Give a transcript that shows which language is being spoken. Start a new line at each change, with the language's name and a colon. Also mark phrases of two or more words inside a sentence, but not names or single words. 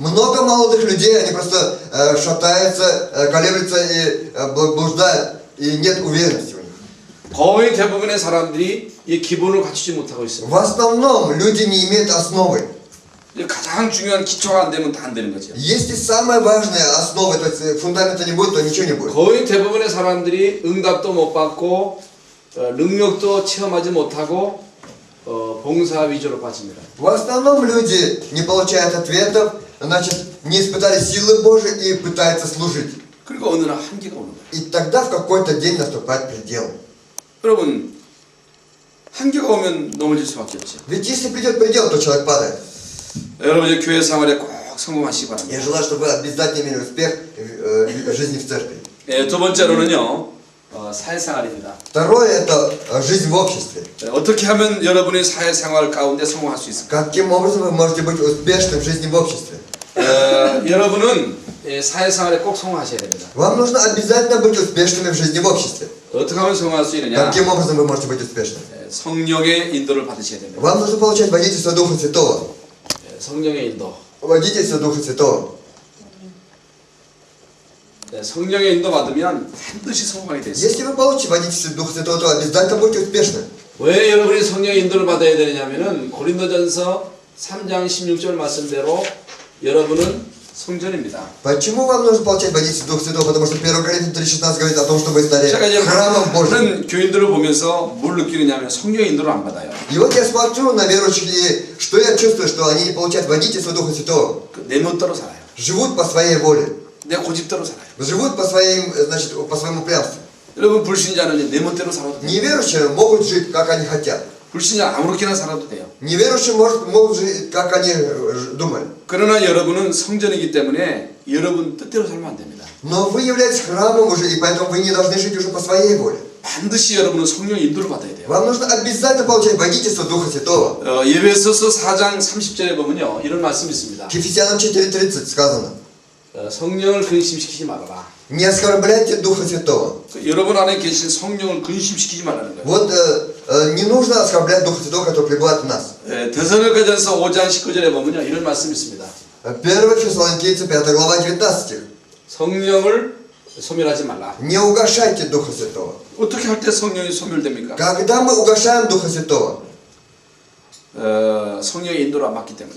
Russian: Много молодых людей, они просто шатаются, колеблются и блуждают, и нет уверенности у них.
Korean: 거의 대부분의 사람들이 이 기본을 갖추지 못하고 있습니다.
Russian: В основном люди не имеют основы.
Korean: 가장 중요한 기초가 안 되면 다 안 되는 거죠.
Russian: Если самая важная основа, то есть фундамента не будет, то ничего не будет.
Korean: 거의 대부분의 사람들이 응답도 못 받고 능력도 체험하지 못하고 봉사 위주로 빠집니다.
Russian: В основном люди не получают ответов, значит, не испытали силы Божьей и пытаются служить.
Korean: 그리고 어느 날 한계가 오는 거예요.
Russian: И тогда в какой-то день наступает предел.
Korean: 여러분 한계가 오면 넘어질 수밖에 없죠.
Russian: Ведь если придет предел, то человек падает.
Korean: 여러분 이제 교회 생활에 꼭 성공하시기 바랍니다.
Russian: Я желаю, чтобы вы обязательно имели успех в жизни в церкви.
Korean: 두 번째로는요 사회생활입니다.
Russian: Второе – это жизнь в обществе.
Korean: 어떻게 하면 여러분의 사회생활 가운데 성공할 수 있을까?
Russian: Каким образом вы можете быть успешным в жизни в обществе?
Korean: 여러분은 사회생활에 꼭 성공하셔야 됩니다.
Russian: Вам нужно обязательно быть успешными в жизни в обществе.
Korean: 어떻게 하면 성공할 수 있느냐?
Russian: Каким образом вы можете быть успешным?
Korean: 성령의 인도를 받으셔야 됩니다.
Russian: Вам нужно получать водительство Духа Святого.
Korean: 성령의 인도.
Russian: Водительство Духа Святого.
Korean: 성령의 인도 받으면 반드시 성공하게 돼 있어요.
Russian: Если вы получите водительство Духа Святого, то обязательно будете успешны.
Korean: 왜 여러분이 성령의 ин도를 받아야 되느냐면은 고린도전서 3장 16절 말씀대로 여러분은 성전입니다.
Russian: Почему вам нужно получать водительство Духа Святого? Потому что 1 Коринфянам 3:16 говорит о том, что вы стали
Korean: 제가 이제
Russian: храмом Божьим.
Korean: 많은 교인들을 보면서 뭘 느끼느냐면 성령의 인도를 안 받아요.
Russian: И вот я смотрю на верующих, и что я чувствую, что они не получают водительство Духа Святого.
Korean: 내 멋대로 살아요.
Russian: Живут по своей воле.
Korean: 내 고집대로 살아요.
Russian: Живут по своим, значит, по своему упрямству.
Korean: 여러분 불신자는 내 멋대로 살아도 돼요.
Russian: Неверующие могут жить, как они хотят.
Korean: 불신자 아무렇게나 살아도 돼요.
Russian: Неверующие могут жить, как они думают.
Korean: 그러나 여러분은 성전이기 때문에 여러분 뜻대로 살면 안 됩니다.
Russian: Но вы являетесь храмом уже, и поэтому вы не должны жить уже по своей воле.
Korean: 반드시 여러분은 성령의 인도를 받아야 돼요.
Russian: Вам нужно обязательно получать водительство Духа Святого.
Korean: 예배소서 4장 30절에 보면요 이런 말씀이 있습니다.
Russian: К Ефесянам 4:30 сказано.
Korean: 성령을 근심시키지 말아라.
Russian: Не оскорбляйте Духа Святого.
Korean: 여러분 안에 계신 성령을 근심시키지 말라는 거예요.
Russian: Вот не нужно оскорблять Духа Святого, который пребывает в нас.
Korean: 데살로니가전서 5장 19절에 보면요 이런 말씀이 있습니다.
Russian: 1 Фессалоникийцам 5 глава 19 стих.
Korean: 성령을 소멸하지 말라.
Russian: Не угашайте Духа Святого.
Korean: 어떻게 할 때 성령이 소멸됩니까?
Russian: Когда мы угашаем Духа Святого?
Korean: 성령의 인도를 안 받기 때문에.